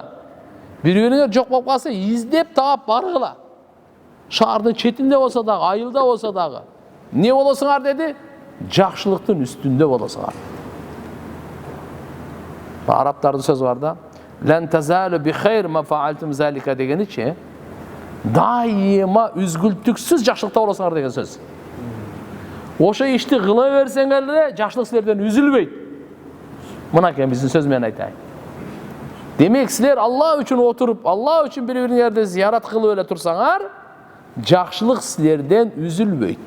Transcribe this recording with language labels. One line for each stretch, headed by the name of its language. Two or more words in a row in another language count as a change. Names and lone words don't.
Kyrgyz: Бири-бириңер жок болуп калса, издеп таап баргыла. Шаардын четинде болсо дагы, айылда болсо дагы. Не болосуңар деди? Жакшылыктын үстүндө болосуңар. Арабтардын сөзү бар да.
Arabic: لن تزالوا بخير ما فعلتم ذلك
Kyrgyz: дегеничи, дайыма үзгүлтүксүз жакшылыкта болосуңар деген сөз. Ошо ишти кыла берсеңер эле жакшылык силерден үзүлбөйт. Мынакей биздин сөз менен айтайын. Демек силер Алла үчүн отуруп, Алла үчүн бири-бириңерди зиярат кылып эле турсаңар, жакшылык силерден үзүлбөйт.